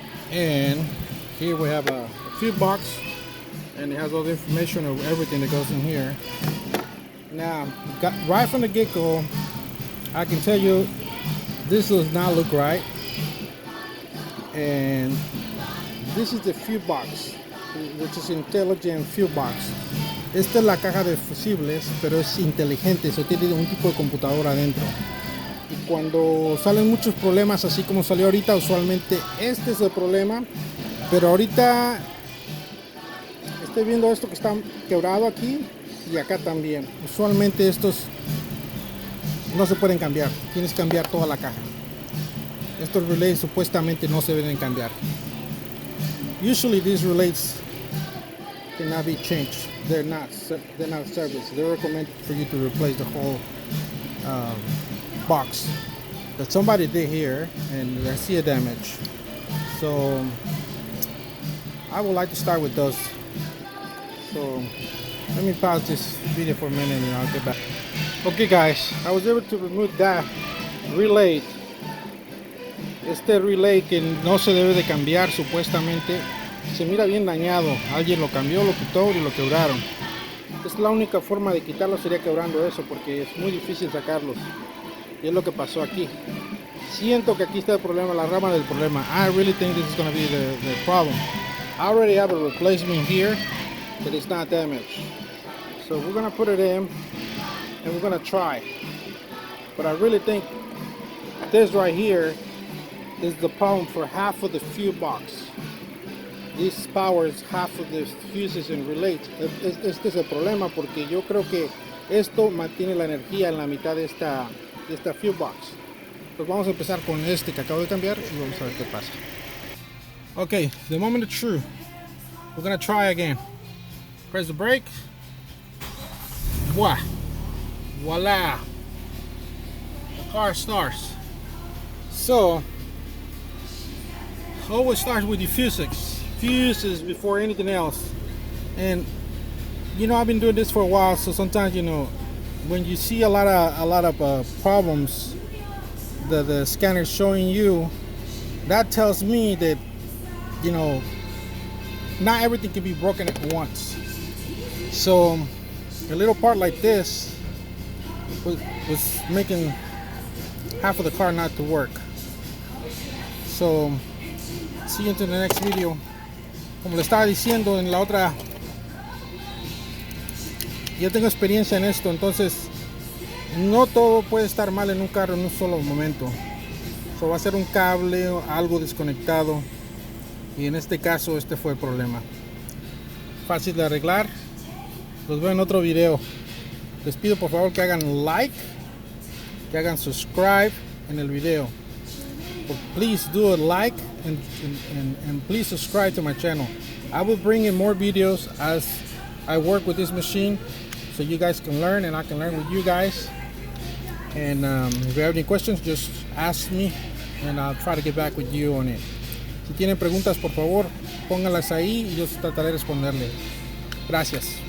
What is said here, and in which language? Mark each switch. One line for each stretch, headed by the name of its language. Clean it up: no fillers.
English: And here we have a fuel box, and it has all the information of everything that goes in here. Now, right from the get-go, I can tell you this does not look right. And this is the fuel box, which is intelligent fuel box.
Spanish: Esta es la caja de fusibles, pero es inteligente, eso tiene un tipo de computadora adentro. Y cuando salen muchos problemas, así como salió ahorita, usualmente este es el problema. Pero ahorita estoy viendo esto que está quebrado aquí y acá también. Usualmente estos no se pueden cambiar, tienes que cambiar toda la caja. Estos relays supuestamente no se deben cambiar.
English: Usually these relays cannot be changed. They're not serviced. They recommend for you to replace the whole box. But somebody did here, and I see a damage. So I would like to start with those. So let me pause this video for a minute and I'll get back. Okay guys, I was able to remove that relay.
Spanish: Este relay que no se debe de cambiar supuestamente se mira bien dañado. Alguien lo cambió, lo quitó y lo quebraron. Es la única forma de quitarlo, sería quebrando eso, porque es muy difícil sacarlos. Y es lo que pasó aquí. Siento que aquí está el problema, la rama del problema.
English: I really think this is going to be the problem. I already have a replacement here that is not damaged. So we're going to put it in and we're going to try. But I really think this right here is the problem for half of the fuse box. This powers half of the fuses and relays.
Spanish: Este es el problema porque yo creo que esto mantiene la energía en la mitad de esta fuse box. Pues vamos a empezar con este que acabo de cambiar y vamos a ver qué pasa.
English: Okay, the moment of truth. We're gonna try again. Press the brake. Voila. The car starts. So, always starts with your fuses before anything else. And you know, I've been doing this for a while, so sometimes, you know, when you see a lot of problems that the scanner is showing you, that tells me that, you know, not everything can be broken at once. So a little part like this was making half of the car not to work. So see you into the next video.
Spanish: Como le estaba diciendo en la otra, yo tengo experiencia en esto, entonces no todo puede estar mal en un carro en un solo momento. So, va a ser un cable o algo desconectado, y en este caso este fue el problema. Fácil de arreglar. Los veo en otro video. Les pido por favor que hagan like, que hagan subscribe en el video.
English: Please do a like and please subscribe to my channel. I will bring in more videos as I work with this machine, so you guys can learn and I can learn with you guys. And if you have any questions, just ask me and I'll try to get back with you on it.
Spanish: Si tienen preguntas, por favor, pónganlas ahí y yo trataré de responderle. Gracias.